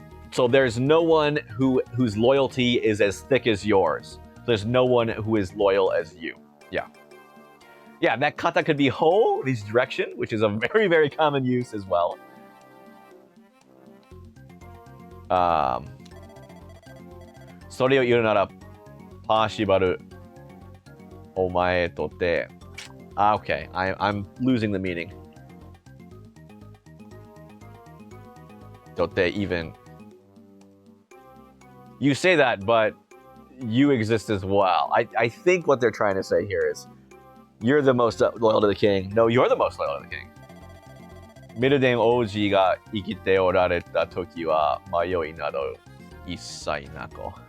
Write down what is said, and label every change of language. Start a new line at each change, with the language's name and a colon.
English: So there's no one whose loyalty is as thick as yours. There's no one who is loyal as you. Yeah. Yeah, that kata could be ho, means direction, which is a very, very common use as well.
Japanese: それを言うなら、パーシバル、お前とて。
English: Okay, I'm losing the meaning. とて even. You say that, but you exist as well. I think what they're trying to say here is, you're the most loyal to the king. No, you're the most loyal to the king.
Japanese: ミルデン王子が生きておられた時は迷いなど一切なく。